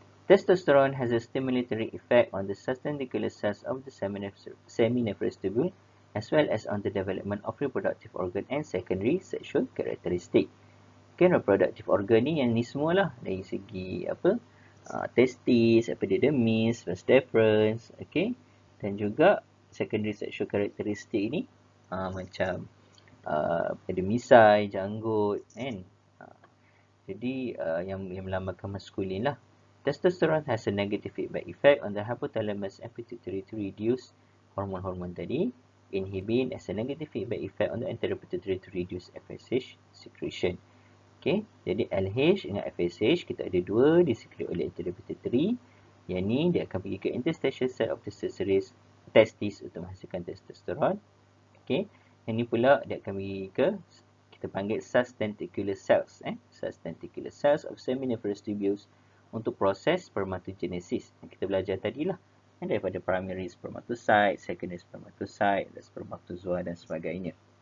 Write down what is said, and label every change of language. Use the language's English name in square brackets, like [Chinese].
[English] Testosterone has a stimulatory effect on the subtenticular cells of the seminephros tubule as well as on the development of reproductive organ and secondary sexual characteristic. [Malay] Okay, reproductive organ ni yang ni semualah dari segi apa? Testis, epididymis, vas deferens, okay, dan juga secondary sexual characteristic ni macam epididymisai, janggut, kan. Jadi yang melambangkan maskulin lah. [English] Testosterone has a negative feedback effect on the hypothalamus and pituitary to reduce hormon-hormon tadi. Inhibin has a negative feedback effect on the anterior pituitary to reduce FSH secretion. [Malay] Okay, jadi LH dengan FSH kita ada dua disekret oleh anterior pituitary. Yang ni dia akan pergi ke interstitial cell of the testis untuk menghasilkan testosterone. Okay, yang ni pula dia akan pergi ke, kita panggil subtenticular cells, subtenticular cells of seminiferous tubules untuk proses spermatogenesis yang kita belajar tadilah, daripada primary spermatocyte, secondary spermatocyte, spermatozoa dan sebagainya.